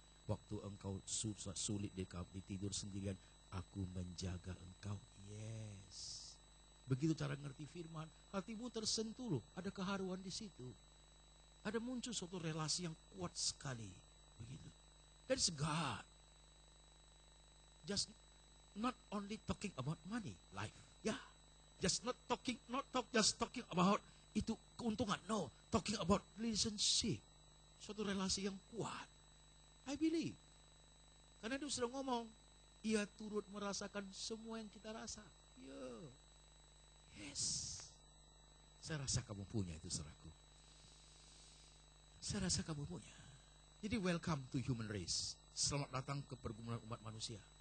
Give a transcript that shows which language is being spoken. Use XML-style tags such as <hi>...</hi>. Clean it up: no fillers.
<id>Waktu engkau sulit tidur sendirian, aku menjaga engkau. Yes. Begitu cara ngerti firman, hatimu tersentuh loh. Ada keharuan di situ. Ada muncul suatu relasi yang kuat sekali. Begitu.</id> <en>That's God. Just not only talking about money, life. Ya. Yeah. Just talking about</en> <id>itu keuntungan.</id> <en>No, talking about relationship.</en> <id>Suatu relasi yang kuat.</id> <en>I believe.</en> <id>Karena dia sudah ngomong, ia turut merasakan semua yang kita rasa. Yeah. Yes. Saya rasa kamu punya itu, saudaraku. Saya rasa kamu punya. Jadi</id> <en>welcome to human race.</en> <id>Selamat datang ke pergumulan umat manusia.</id>